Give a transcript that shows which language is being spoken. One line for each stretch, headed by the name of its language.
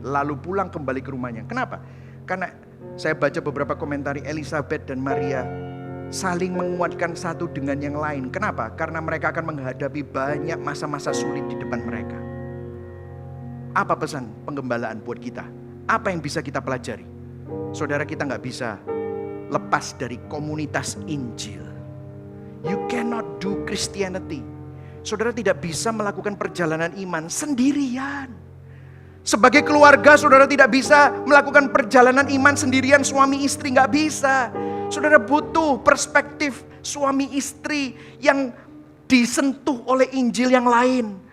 Indonesian: Lalu pulang kembali ke rumahnya. Kenapa? Karena saya baca beberapa komentari, Elizabeth dan Maria saling menguatkan satu dengan yang lain. Kenapa? Karena mereka akan menghadapi banyak masa-masa sulit di depan mereka. Apa pesan penggembalaan buat kita? Apa yang bisa kita pelajari? Saudara, kita gak bisa lepas dari komunitas Injil.
English: You cannot do Christianity.
Indonesian: Saudara tidak bisa melakukan perjalanan iman sendirian. Sebagai keluarga, saudara tidak bisa melakukan perjalanan iman sendirian, suami istri, gak bisa. Saudara butuh perspektif suami istri yang disentuh oleh Injil yang lain.